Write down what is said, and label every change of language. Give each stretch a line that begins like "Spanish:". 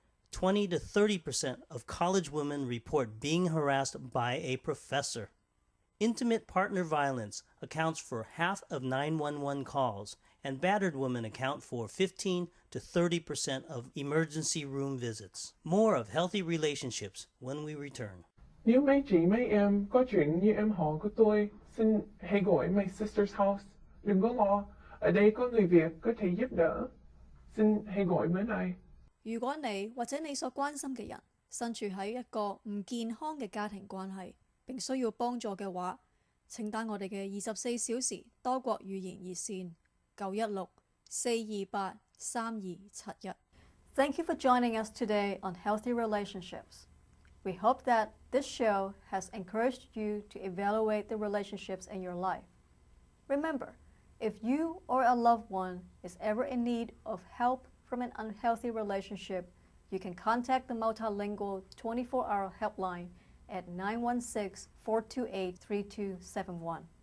English: 20 to 30% of college women report being harassed by a professor. Intimate partner violence accounts for half of 911 calls, and battered women account for 15 to 30% of emergency room visits. More of Healthy Relationships when we return.
Vietnamese: Nếu mấy chị mấy em có chuyện như em họ của tôi, xin hãy gọi My Sister's House. Đừng có lo, ở đây có người Việt có thể giúp đỡ. Xin hãy gọi bên này。
Cantonese: 如果你或者你所關心嘅人身處喺一個唔健康嘅家庭關係，並需要幫助嘅話，請打我哋嘅24小時多國語言熱線916-428-3271。
English: Thank you for joining us today on Healthy Relationships. We hope that this show has encouraged you to evaluate the relationships in your life. Remember, if you or a loved one is ever in need of help from an unhealthy relationship, you can contact the Multilingual 24-hour helpline at 916-428-3271.